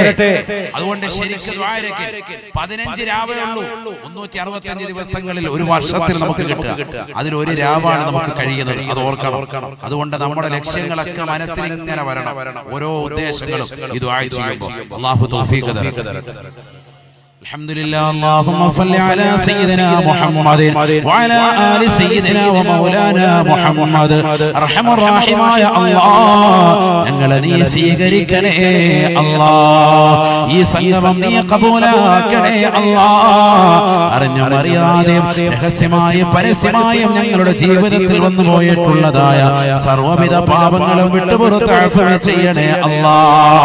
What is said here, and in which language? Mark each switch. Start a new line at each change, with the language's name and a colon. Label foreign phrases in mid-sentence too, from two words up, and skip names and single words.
Malayalam: അതുകൊണ്ട് ശരിക്കും ദുആ ഇരക്ക് 15 രാവേ ഉള്ളൂ. 365 ദിവസങ്ങളിൽ ഒരു വർഷത്തിൽ നമുക്ക് കിട്ടുക. അതിൽ ഒരു രാവാണ് നമുക്ക് കഴിയുന്നത്. അത് ഓർക്കണം. അതുകൊണ്ട് നമ്മുടെ ലക്ഷ്യങ്ങളൊക്കെ മനസ്സിൽ ഇങ്ങനെ വരണം. ഓരോ ഉദ്ദേശങ്ങളും ഈ ദുആ ചെയ്യുമ്പോൾ അല്ലാഹു തൗഫീഖ് തരട്ടെ.
Arabic: الحمد لله. اللهم صل على سيدنا محمد وعلى آل سيدنا ومولانا محمد. أرحم الراحمين يا الله
Malayalam: ഞങ്ങളെ നീ സ്വീകരിക്കണേ അല്ലാഹ്. ഈ സംഗമം നീ കബൂലാക്കണേ അല്ലാഹ്. അറിഞ്ഞും അറിയാതെയും രഹസ്യമായും പരസ്യമായും ഞങ്ങളുടെ ജീവിതത്തിൽ വന്നു പോയിട്ടുള്ളതായ സർവ്വവിധ പാപങ്ങളും വിട്ടുപുറത്ത് അഫ്വ ചെയ്യണേ അല്ലാഹ്.